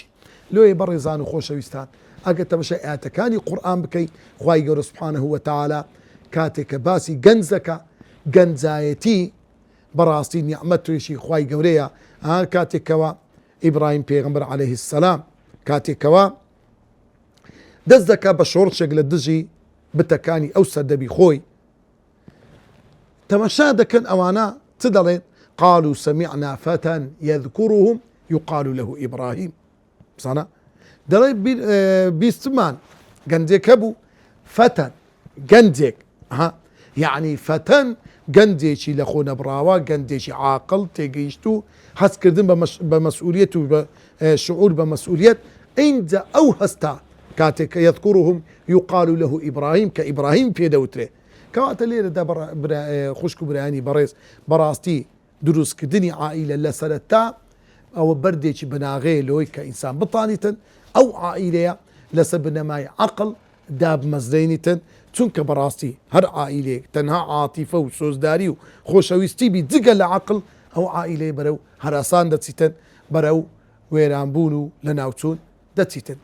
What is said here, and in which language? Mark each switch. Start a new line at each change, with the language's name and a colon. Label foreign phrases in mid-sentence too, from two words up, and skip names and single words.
Central Kurdish: لۆیە بەڕێزان و خۆشەویستان، ئەگەر تەماشای ئاەتەکانی قورئان بکەیت، خوای گەورە
Arabic: سوبحانەهو وتەعالا
Central Kurdish: کاتێک کە باسی گەنج دەکا، گەنجایەتی بەڕاستی نیعمەتێکی خوای گەورەیە. کاتێکەوە ئیبراهیم پێغەمبەر
Arabic: عەلەیهی سەلام
Central Kurdish: کاتێکەوە دەست دەکا بە شۆڕچێک لە دژی بتەکانی ئەو سەردەبی خۆی، تەماشا دەکەن ئەوانە چ دەڵێن؟
Arabic: قالوا سمعنا فتى يذكرهم يقال له إبراهيم.
Central Kurdish: بزانە دەڵێ بیستمان گەنجێک هەبوو، فەتەن گەنجێک، یعنی فەتەن گەنجێکی لە خۆ نەبراوە، گەنجێکی عاقڵ تێگەیشت و هەستکردن بە مەسئولیەت و بە شعور بە مەسئولیەت. اینجا ئەو هەستا کاتێک کە
Arabic: يذكرهم يقال له إبراهيم
Central Kurdish: کە ئیبراهیم پێدەوترێ. کەواتە لێرەدا خوشک و برایانی بەڕێز، بەڕاستی دروستکردنی عائیلە لە سەرەتا ئەوە بەردێکی بناغەیە لەوەی کە ئینسان بتانیتن ئەو عائیلەیە لەسەر بنەمای عەقڵ دابمەزرێنیتن، چونکە بەڕاستی هەر عائیلەیەک تەنها عاتیفە و سۆزداری و خۆشەویستی بی جگە لە عەقڵ، ئەو عائیلەیە بەرەو هەراسان دەچیتن، بەرەو وێرانبوون و لە ناوچوون دەچیتن.